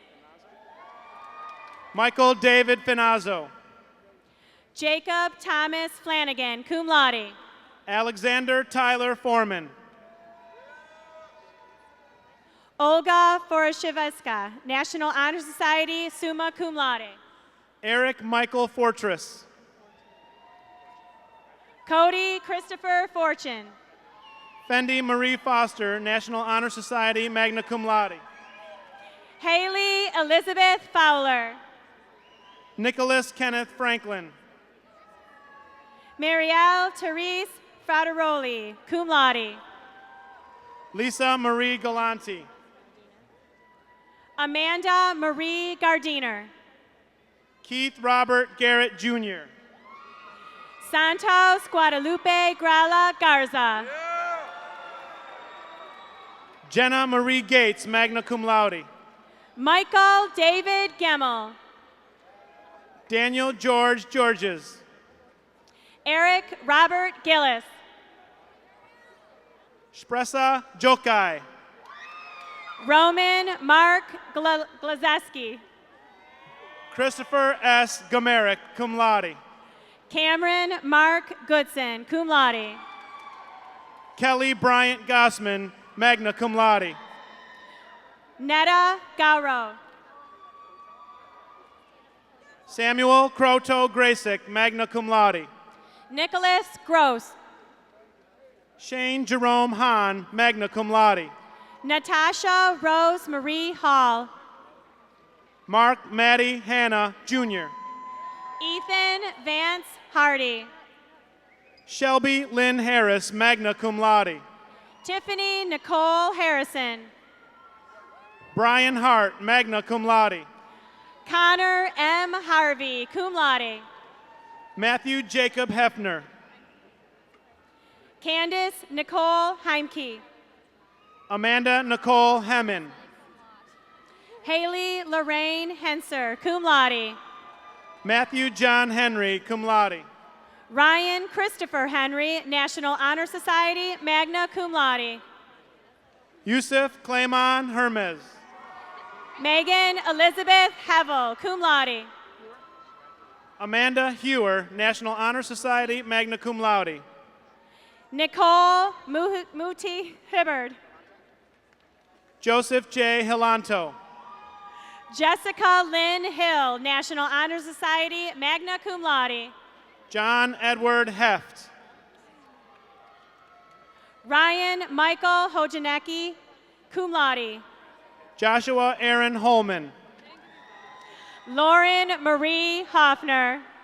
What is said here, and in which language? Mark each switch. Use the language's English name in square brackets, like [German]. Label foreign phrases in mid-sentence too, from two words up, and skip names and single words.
[English] Michael David Finazzo. Jacob Thomas Flanagan, [Latin] cum laude. [English] Alexander Tyler Foreman. Olga Forashevska, National Honor Society, [Latin] summa cum laude. [English] Eric Michael Fortress. Cody Christopher Fortune. Fendi Marie Foster, National Honor Society, [Latin] magna cum laude. [English] Haley Elizabeth Fowler. Nicholas Kenneth Franklin. Marielle Therese Frateroli, [Latin] cum laude. [English] Lisa Marie Galanti. Amanda Marie Gardiner. Keith Robert Garrett Jr. Santos Guadalupe Grala Garza. Jenna Marie Gates, [Latin] magna cum laude. [English] Michael David Gemmel. Daniel George Georges. Eric Robert Gillis. Spresa Jokai. Roman Mark Glazeski. Christopher S. [Latin] Gamerick, cum laude. [English] Cameron Mark Goodson, [Latin] cum laude. [English] Kelly Bryant Gossman, [Latin] magna cum laude. [English] Netta Gauro. Samuel Croto Graysick, [Latin] magna cum laude. [English] Nicholas Gross. Shane Jerome Hahn, [Latin] magna cum laude. [English] Natasha Rose Marie Hall. Mark Maddie Hanna, Jr. Ethan Vance Hardy. Shelby Lynn Harris, [Latin] magna cum laude. [English] Tiffany Nicole Harrison. Brian Hart, [Latin] magna cum laude. [English] Connor M. Harvey, [Latin] cum laude. [English] Matthew Jacob Hefner. Candace Nicole Heimke. Amanda Nicole Hemmen. Haley Lorraine Henser, [Latin] cum laude. [English] Matthew John Henry, [Latin] cum laude. [English] Ryan Christopher Henry, National Honor Society, [Latin] magna cum laude. [English] Yusuf Clayman Hermes. Megan Elizabeth Hevel, [Latin] cum laude. [English] Amanda Hewer, National Honor Society, [Latin] magna cum laude. [English] Nicole Muti Hibbard. Joseph J. Hilanto. Jessica Lynn Hill, National Honor Society, [Latin] magna cum laude. [English] John Edward Heft. Ryan Michael Hojanecki, [Latin] cum laude. [English] Joshua Aaron Holman. Lauren Marie Hoffner.